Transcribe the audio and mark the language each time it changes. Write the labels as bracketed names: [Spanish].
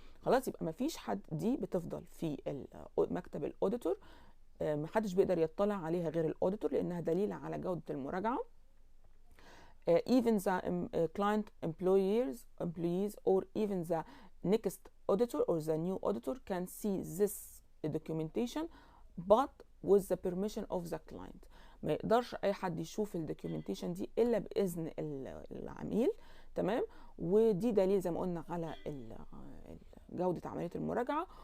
[Arabic] خلاص يبقى ما فيش حد, دي بتفضل في مكتب الاوديتور, محدش بيقدر يطلع عليها غير الاوديتور لانها دليل على جودة المراجعة. [English] Even the client employees or even the next auditor or the new auditor can see this documentation but with the permission of the client. [Arabic] ما يقدرش اي حد يشوف الدوكيومنتيشن دي الا باذن العميل. تمام؟ ودي دليل زي ما قلنا على جودة عملية المراجعة.